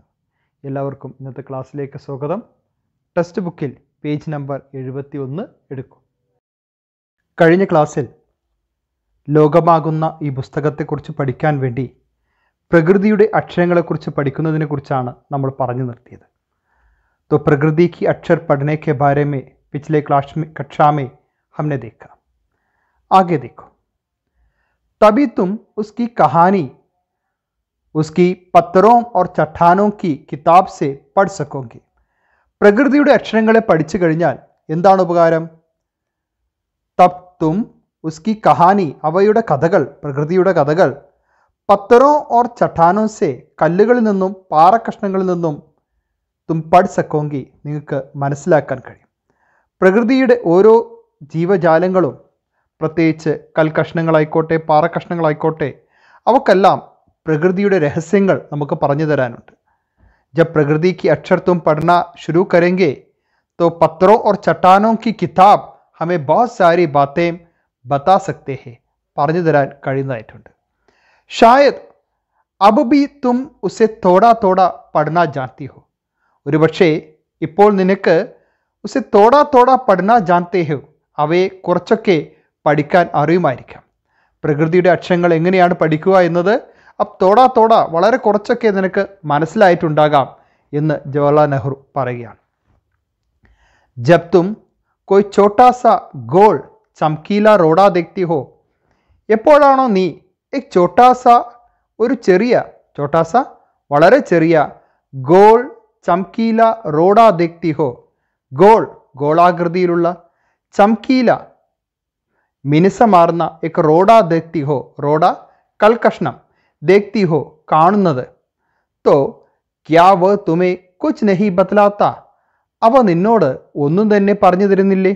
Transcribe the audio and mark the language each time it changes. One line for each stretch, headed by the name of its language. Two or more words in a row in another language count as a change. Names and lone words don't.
Malayalam: എല്ലാവർക്കും ഇന്നത്തെ ക്ലാസ്സിലേക്ക് സ്വാഗതം. ടെക്സ്റ്റ് ബുക്കിൽ പേജ് നമ്പർ 71 എടുക്കും. കഴിഞ്ഞ ക്ലാസ്സിൽ ലോകമാകുന്ന ഈ പുസ്തകത്തെക്കുറിച്ച് പഠിക്കാൻ വേണ്ടി പ്രകൃതിയുടെ അക്ഷരങ്ങളെക്കുറിച്ച് പഠിക്കുന്നതിനെക്കുറിച്ചാണ് നമ്മൾ പറഞ്ഞു നിർത്തിയത്.
Hindi: तो प्रकृति की अक्षर पढ़ने के बारे में पिछले कक्षा में हमने देखा. आगे देखो. तभी तुम उसकी कहानी उसकी पत्थरों और चट्टानों की किताब से पढ़ सकोगे.
Malayalam: പ്രകൃതിയുടെ അക്ഷരങ്ങളെ പഠിച്ചു കഴിഞ്ഞാൽ എന്താണ് ഉപകാരം?
Hindi: तब तुम उसकी कहानी,
Malayalam: അവയുടെ കഥകൾ, പ്രകൃതിയുടെ കഥകൾ,
Hindi: पत्थरों और चट्टानों से,
Malayalam: കല്ലുകളിൽ നിന്നും പാറക്കഷ്ണങ്ങളിൽ നിന്നും
Hindi: तुम पढ़ सकोगी,
Malayalam: നിങ്ങൾക്ക് മനസ്സിലാക്കാൻ കഴിയും. പ്രകൃതിയുടെ ഓരോ ജീവജാലങ്ങളും, പ്രത്യേകിച്ച് കൽക്കഷ്ണങ്ങളായിക്കോട്ടെ പാറക്കഷ്ണങ്ങളായിക്കോട്ടെ, അവക്കെല്ലാം പ്രകൃതിയുടെ രഹസ്യങ്ങൾ നമുക്ക് പറഞ്ഞു തരാനുണ്ട്.
Hindi: जब प्रकृति की अक्षर तुम पढ़ना शुरू करेंगे तो पत्थरों और चट्टानों की किताब हमें बहुत सारी बातें बता सकते हैं,
Malayalam: പറഞ്ഞു തരാൻ കഴിയുന്നതായിട്ടുണ്ട്.
Hindi: शायद अब भी तुम उसे थोड़ा थोड़ा पढ़ना जानती हो.
Malayalam: ഒരുപക്ഷേ ഇപ്പോൾ നിനക്ക്
Hindi: उसे थोड़ा थोड़ा पढ़ना जानते हो,
Malayalam: അവയെ കുറച്ചൊക്കെ പഠിക്കാൻ അറിയുമായിരിക്കാം. പ്രകൃതിയുടെ അക്ഷരങ്ങൾ എങ്ങനെയാണ് പഠിക്കുക എന്നത്
Hindi: अब थोड़ा थोड़ा,
Malayalam: വളരെ കുറച്ചൊക്കെ നിനക്ക് മനസ്സിലായിട്ടുണ്ടാകാം എന്ന് ജവഹർലാൽ നെഹ്റു പറയുകയാണ്.
Hindi: जब तुम कोई छोटा सा गोल चमकीला रोड़ा देखती हो,
Malayalam: എപ്പോഴാണോ നീ एक
Hindi: छोटा सा,
Malayalam: ഒരു ചെറിയ,
Hindi: छोटा सा
Malayalam: വളരെ ചെറിയ,
Hindi: गोल चमकीला रोड़ा देखती हो, ഗോൾ ഗോളാകൃതിയിലുള്ള, ചംകീല മിനുസമാർന്ന, एक रोड़ा देखती हो, റോഡ കൽക്കഷ്ണം, देखती हो കാണുന്നത്, तो क्या वह तुम्हें कुछ नहीं बतलाता,
Malayalam: അവ നിന്നോട് ഒന്നും തന്നെ പറഞ്ഞു തരുന്നില്ലേ?